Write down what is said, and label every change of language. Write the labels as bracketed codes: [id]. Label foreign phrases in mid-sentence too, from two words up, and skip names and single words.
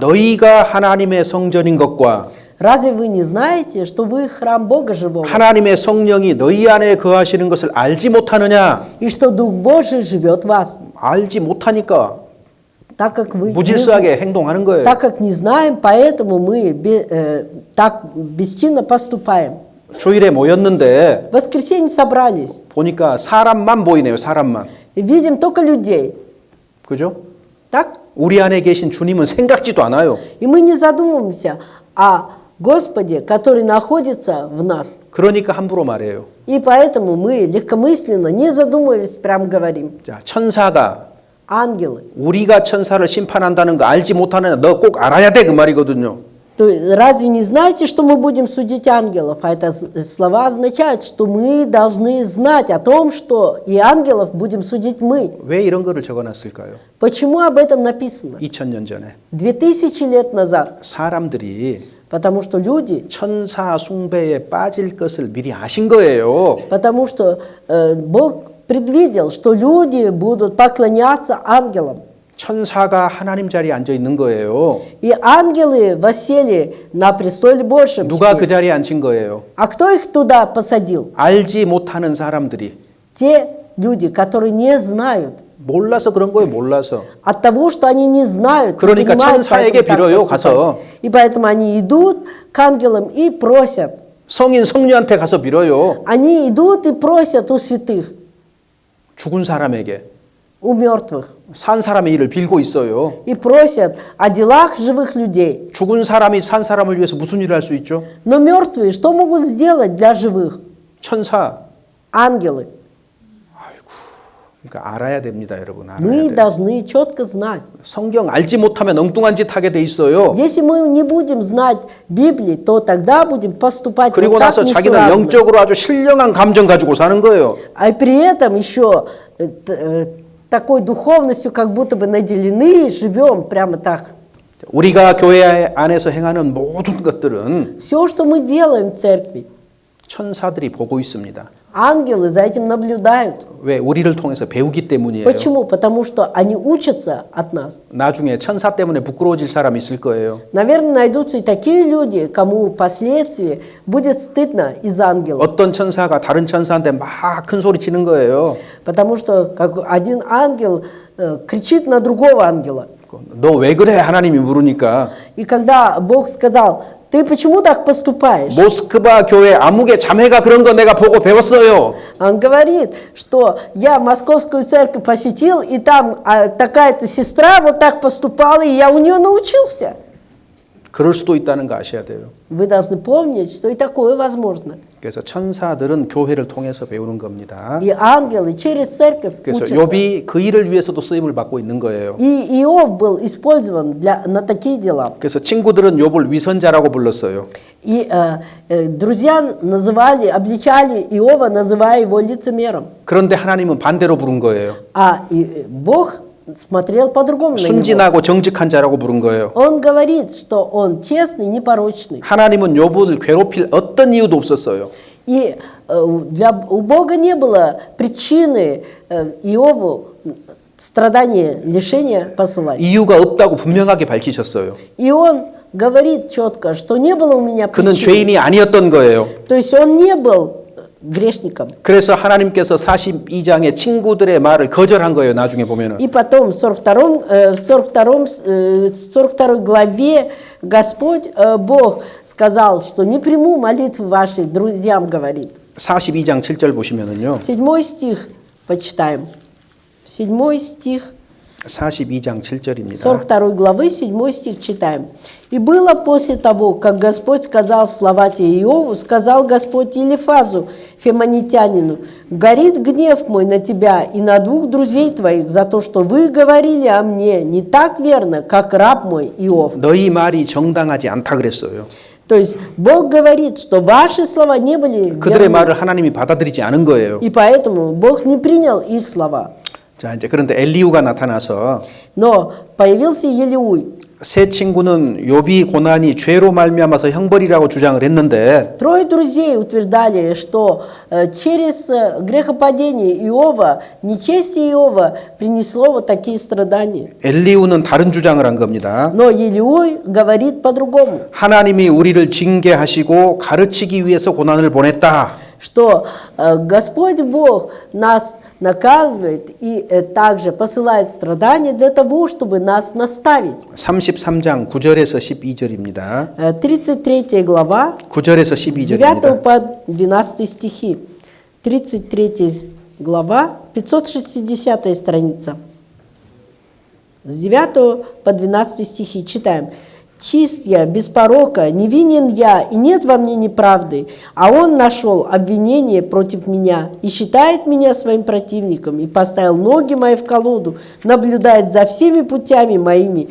[ko] 너희가 하나님의 성전인 것과 [ru] Разве вы не знаете, что вы храм Бога живого, [ko] 하나님의 성령이 너희 안에 거하시는 것을 알지 못하느냐? [ru] и что Дух Божий живет в вас? [ko] 알지 못하니까 [ru] Так как вы [ko] 무질서하게 행동하는 거예요. [ru] так как не знаем, поэтому мы так бесчинно поступаем. [ko] 주일에 모였는데 [ru] В воскресенье собрались, [ko] 보니까 사람만 보이네요. 사람만. [ru] и видим только людей. [ko] 그죠? [ru] Так? [ko] 우리 안에 계신 주님은 생각지도 않아요. [ru] И мы не задумываемся о Господе, который находится в нас. [ko] 그러니까 함부로 말해요. [ru] И поэтому мы легкомысленно, не задумываясь, прям говорим. [ko] 자, 천사가 [ru] Ангелы. [ko] 우리가 천사를 심판한다는 거 알지 못하느냐? 너 꼭 알아야 돼 그 말이거든요. [ru] То есть, разве не знаете, что мы будем судить ангелов? А это слова означают, что мы должны знать о том, что и ангелов будем судить мы. [ko] 왜 이런 거를 적어놨을까요? [ru] Почему об этом написано? [ko] 2000년 전에 [ru] 2000 лет назад. [ko] 사람들이 [ru] Потому что люди, [ko] 천사 숭배에 빠질 것을 미리 아신 거예요. [ru] потому что Бог предвидел, что люди будут поклоняться ангелам. [ko] 천사가 하나님 자리에 앉아 있는 거예요. [ru] И ангелы воссели на престоле Божьем. [ko] 누가 [ru] теперь. [ko] 그 자리에 앉힌 거예요? [ru] А кто их туда посадил? [ko] 알지 못하는 사람들이. [ru] те люди, которые не знают, [ko] 몰라서 그런 거예요. 몰라서. [ru] от того, что они не знают, не [ko] 그러니까 [ru] понимают, [ko] 천사에게 [ru] поэтому так [ko] 빌어요, [ru] поступают. [ko] 가서. [ru] И поэтому они идут к ангелам и просят. [ko] 성인 성녀한테 가서 빌어요. [ru] Они идут и просят у святых, [ko] 죽은 사람에게. [ru] у мертвых. [ko] 산 사람의 일을 빌고 있어요. [ru] И просят о делах живых людей. [ko] 죽은 사람이 산 사람을 위해서 무슨 일을 할 수 있죠? [ru] Но мертвые что могут сделать для живых? [ko] 천사. [ru] Ангелы. [ko] 그러니까 알아야 됩니다, 여러분. 알아야 [ru] Мы [ko] 돼요. [ru] должны четко знать. [ko] 성경 알지 못하면 엉뚱한 짓 하게 돼 있어요. [ru] Если мы не будем знать Библии, то тогда будем поступать [ko] 그리고 [ru] вот так [ko] 나서 자기는 [ru] несуразно. [ko] 영적으로 아주 신령한 감정 가지고 사는 거예요. [ru] А при этом еще такой духовностью как будто бы наделены, живем прямо так. [ko] 우리가 교회 안에서 행하는 모든 것들은 [ru] Все, что мы делаем в церкви, [ko] 천사들이 보고 있습니다. [ru] ангелы за этим наблюдают. [ko] 왜? 우리를 통해서 배우기 때문이에요. [ru] Почему? Потому что они учатся от нас. [ko] 나중에 천사 때문에 부끄러워질 사람이 있을 거예요. [ru] Наверное, найдутся и такие люди, кому впоследствии будет стыдно из-за ангелов. [ko] 어떤 천사가 다른 천사한테 막 큰 소리 치는 거예요. [ru] Потому что как один ангел кричит на другого ангела. [ko] 너 왜 그래? 하나님이 물으니까 [ru] И когда Бог сказал, ты почему так поступаешь? [ko] 모스크바 교회 아무개 자매가 그런 거 내가 보고 배웠어요. [ru] Он говорит, что я московскую церковь посетил, и там такая-то сестра вот так поступала, и я у нее научился. [ko] 그럴 수도 있다는 거 아셔야 돼요. [ru] Вы должны помнить, что и такое возможно. [ko] 그래서 천사들은 교회를 통해서 배우는 겁니다. [ru] И ангелы через церковь [ko] 그래서 [ru] учатся. [ko] 욥이 그 일을 위해서도 쓰임을 받고 있는 거예요. [ru] И Иов был использован на такие дела. [ko] 그래서 친구들은 욥을 위선자라고 불렀어요. [ru] И друзья называли, обличали Иова, называя его лицемером. [ko] 그런데 하나님은 반대로 부른 거예요. [ru] А Бог смотрел по-другому на него. [ko] 순진하고 정직한 자라고 부른 거예요. [ru] Он говорит, что он честный, непорочный. [ko] 하나님은 욥을 괴롭힐 어떤 이유도 없었어요. [ru] И у Бога не было причины Иову страдания, лишения посылать. [ko] 이유가 없다고 분명하게 밝히셨어요. [ru] И он говорит четко, что не было у меня [ko] 그는 [ru] причины. [ko] 죄인이 아니었던 거예요. [ru] То есть он не был грешником. [ko] 그래서 하나님께서 42장의 친구들의 말을 거절한 거예요. 나중에 보면은. [ru] И потом в 42 главе Господь Бог сказал, что не приму молитвы ваши, друзьям говорит. [ko] 42장 7절 보시면은요. [ru] 7 стих почитаем. 7 стих [ko] 42장 7절입니다. [ru] 42 главы, 7 стих читаем. «И было после того, как Господь сказал слова те Иову, сказал Господь Елифазу, фемонитянину, горит гнев мой на тебя и на двух друзей твоих за то, что вы говорили о мне не так верно, как раб мой Иов». [ko] 너희 말이 정당하지 않다 그랬어요. [ru] То есть Бог говорит, что ваши слова не были [ko] 그들의 [ru] верны, [ko] 말을 하나님이 받아들이지 않은 거예요. [ru] и поэтому Бог не принял их слова. [ko] 자, 이제 그런데 엘리후가 나타나서 [ru] Но появился Елиуй. [ko] 세 친구는 욥이 고난이 죄로 말미암아서 형벌이라고 주장을 했는데 [ru] Трое друзей утверждали, что через грехопадение Иова, нечестие Иова принесло вот такие страдания. [ko] 엘리후는 다른 주장을 한 겁니다. [ru] Но Елиуй говорит по-другому, [ko] 하나님이 우리를 징계하시고 가르치기 위해서 고난을 보냈다. [ru] что Господь Бог нас наказывает и также посылает страдания для того, чтобы нас наставить. [ko] 33장 9절에서 12절입니다. [ru] 33 глава, [ko] 9절에서 [ru] 9 [ko] 12절입니다. [ru] по 12 стихи. 33 глава, 560 страница. С 9 по 12 стихи читаем. «Чист я, без порока, невинен я, и нет во мне неправды, а он нашел обвинение против меня и считает меня своим противником, и поставил ноги мои в колоду, наблюдает за всеми путями моими.